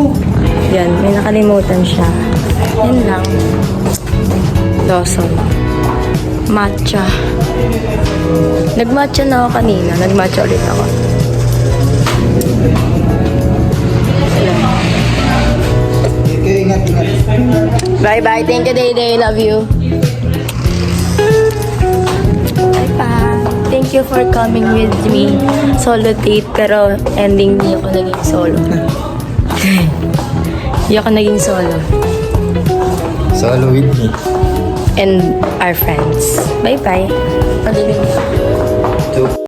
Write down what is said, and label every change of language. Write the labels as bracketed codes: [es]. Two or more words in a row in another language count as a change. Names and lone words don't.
[tl] Yan, may nakalimutan siya. Yan lang. Lawson. Matcha. Nag-matcha na ako kanina. Nag-matcha ulit ako. Okay, ingat. [en] Bye-bye. Thank you, Day. Love you. Bye-bye. Thank you for coming with me. Solo date. [tl] Pero ending hindi ako naging solo. Hindi ako naging solo. [en] Solo with me. And our friends. Bye-bye. Palilim.